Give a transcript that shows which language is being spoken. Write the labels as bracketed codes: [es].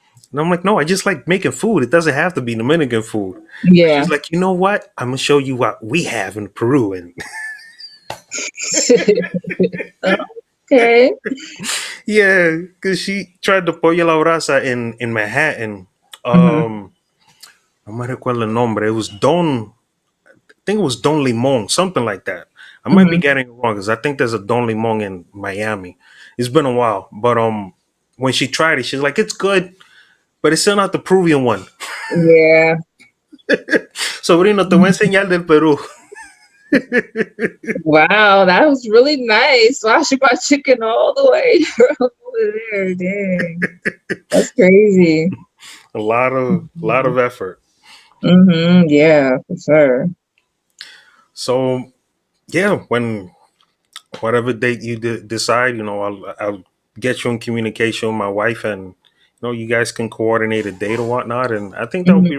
[en] And I'm like, no, I just like making food. It doesn't have to be Dominican food. But Yeah. she's like, you know what? I'm gonna show you what we have in Peru. And Okay. yeah, because she tried the pollo a la brasa in Manhattan. Mhm. [es] No me recuerdo el nombre. [en] It was Don. I think it was Don Limon, something like that. I might be Mhm. getting it wrong because I think there's a Don Limon in Miami. It's been a while, but when she tried it, she's like, it's good, but it's still not the Peruvian one. Yeah. [es] Sobrino, te voy a enseñar del Perú. [en] Wow, that was really nice. Wow, she brought chicken all the way from over there. Dang. That's crazy. A lot of effort. Yeah, for sure. So yeah, when whatever date you decide, I'll get you in communication with my wife, and you guys can coordinate a date or whatnot. And I think that would be